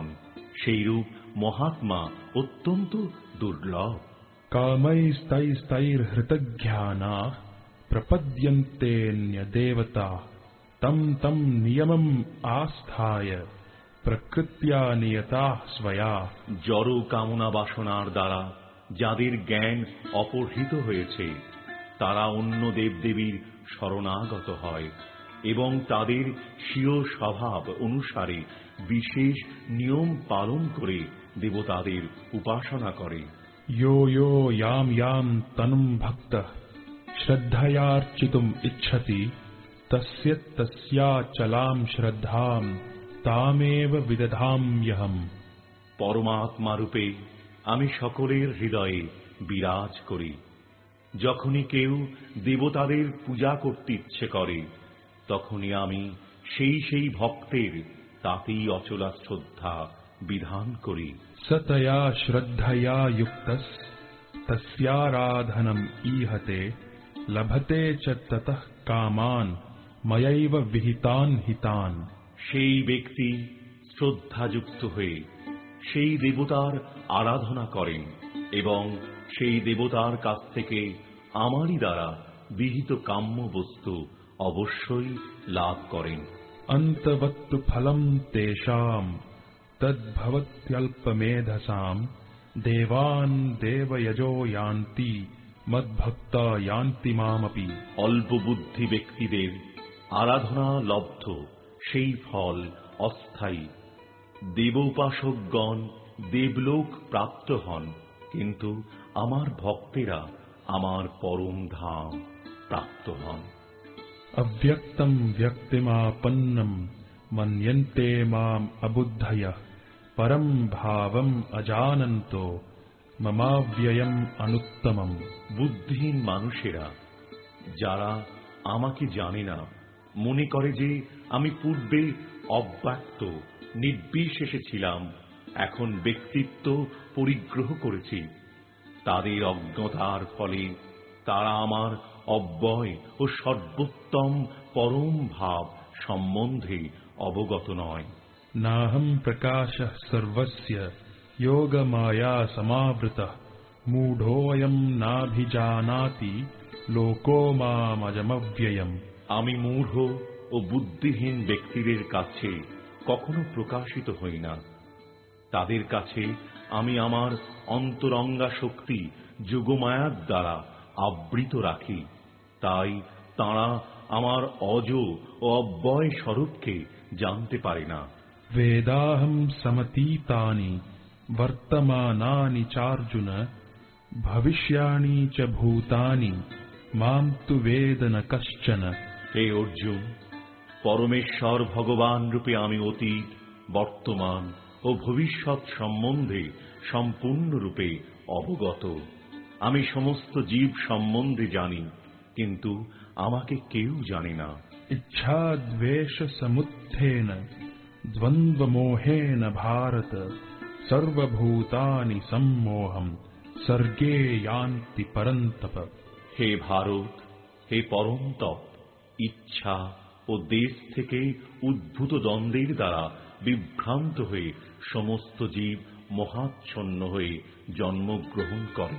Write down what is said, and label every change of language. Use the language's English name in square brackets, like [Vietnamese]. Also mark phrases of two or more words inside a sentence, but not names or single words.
[Bangla] সেই রূপ মহাত্মা অত্যন্ত দুর্লভ। [Sanskrit] कामैस्तैस्तैर्हृतज्ञानाः प्रपद्यन्तेऽन्यदेवताः तं तं नियमम् आस्थाय प्रकृत्या नियताः स्वया। [Bangla] জড় কামনা বাসনার দ্বারা যাদের জ্ঞান অপহৃত হয়েছে তারা অন্য দেবদেবীর শরণাগত হয় এবং তাদের স্বীয় স্বভাব অনুসারে বিশেষ নিয়ম পালন করে দেবতাদের উপাসনা করে। [Sanskrit] यो यो यां यां तनुं भक्तः श्रद्धयार्चितुम् इच्छति तस्य तस्याचलां श्रद्धां तामेव विदधाम्यहम्। [Bangla] পরমাত্মা রূপে আমি সকলের হৃদয়ে বিরাজ করি। যখনই কেউ দেবতাদের পূজা করতে ইচ্ছে করে তখনই আমি সেই ভক্তের তাতেই অচলা শ্রদ্ধা বিধান করি। [Sanskrit] सतया श्रद्धया युक्तः तस्याराधनम् ईहते लभते च ततः कामान् मयैव विहितान् हितान्। [Bangla] সেই ব্যক্তি শ্রদ্ধাযুক্ত হয়ে সেই দেবতার আরাধনা করেন এবং সেই দেবতার কাছ থেকে আমারই দ্বারা বিহিত কাম্য বস্তু অবশ্যই লাভ করেন। [Sanskrit] अन्तवत्तु फलम् तेषाम् तद्भवत्यल्पमेधसाम् देवान् देवयजो यान्ति मद्भक्ता यान्ति मामपि। [Bangla] অল্প বুদ্ধি ব্যক্তিদের আরাধনা লব্ধ সেই ফল অস্থায়ী। দেবোপাসকগণ দেবলোক প্রাপ্ত হন, কিন্তু আমার ভক্তেরা আমার পরম ধাম প্রাপ্ত হন। [Sanskrit] अव्यक्तम् व्यक्तिमापन्नम् मन्यन्ते माम् अबुद्धयः परम् भावम् अजानन्तो ममाव्ययम् अनुत्तमम्। [Bangla] বুদ্ধিহীন মানুষেরা যারা আমাকে জানে না মনে করে যে আমি পূর্বে অব্যক্ত নির্বিশেষে ছিলাম, এখন ব্যক্তিত্ব পরিগ্রহ করেছি। তাদের অজ্ঞতার ফলে তারা আমার অব্যয় ও সর্বোত্তম পরম ভাব সম্বন্ধে অবগত নয়। [Sanskrit] नाहम् प्रकाशः सर्वस्य योगमाया समावृतः मूढोऽयम् नाभिजानाति लोको मामजमव्ययम्। [Bangla] আমি মূঢ় ও বুদ্ধিহীন ব্যক্তিদের কাছে কখনো প্রকাশিত হই না। তাদের কাছে আমি আমার অন্তরঙ্গা শক্তি যোগমায়ার দ্বারা আবৃত রাখি, তাই তাঁরা আমার অজ ও অব্যয় স্বরূপকে জানতে পারে না। [Sanskrit] वेदाहम् समतीतानि वर्तमानानि चार्जुन भविष्याणि च भूतानि माम् तु वेद न कश्चन। [Bangla] হে অর্জুন, পরমেশ্বর ভগবান রূপে আমি অতীত, বর্তমান ও ভবিষ্যৎ সম্বন্ধে সম্পূর্ণরূপে অবগত। আমি সমস্ত জীব সম্বন্ধে জানি, কিন্তু আমাকে কেউ জানে না। [Sanskrit] इच्छाद्वेषसमुत्थेन द्वन्द्वमोहेन भारत सर्वभूतानि सम्मोहम् सर्गे यान्ति परन्तप। [Bangla] হে ভারত, হে পরমতপ, ইচ্ছা ও দেশ থেকে উদ্ভূত দ্বন্দ্বের দ্বারা বিভ্রান্ত হয়ে সমস্ত জীব মহাচ্ছন্ন হয়ে জন্মগ্রহণ করে।